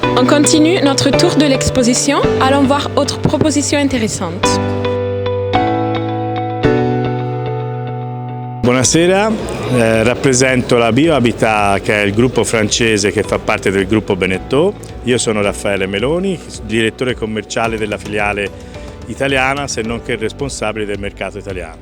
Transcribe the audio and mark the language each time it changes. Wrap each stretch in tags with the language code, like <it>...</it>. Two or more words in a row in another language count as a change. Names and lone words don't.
<fr>On continue notre tour de l'exposition. Allons voir autres propositions intéressantes.</fr> <it>Buonasera, rappresento la BioHabitat, che è il gruppo francese che fa parte del gruppo Beneteau. Io sono Raffaele Meloni, direttore commerciale della filiale italiana, se non che responsabile del mercato italiano.</it>